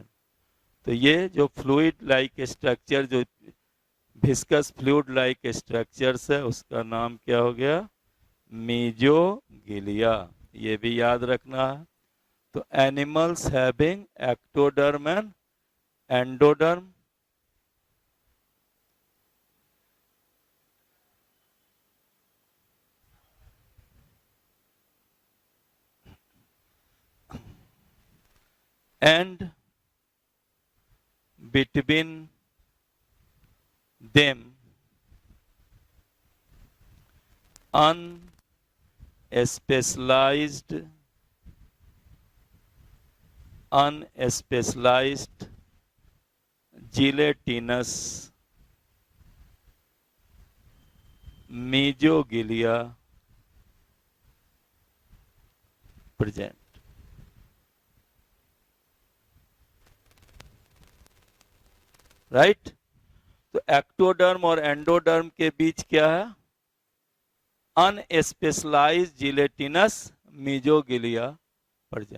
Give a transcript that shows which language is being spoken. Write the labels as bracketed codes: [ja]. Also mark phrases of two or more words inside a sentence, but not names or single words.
[hi] तो ये जो [en] fluid like structure, [hi] जो [en] viscous fluid like structures [hi] है, उसका नाम क्या हो गया? मीजोगिलिया। ये भी याद रखना है। [en] तो animals having ectoderm and endoderm, and between them unspecialized gelatinous mesogilia present। [hi] राइट। तो एक्टोडर्म और एंडोडर्म के बीच क्या है? [en] unspecialized gelatinous mesoglea present.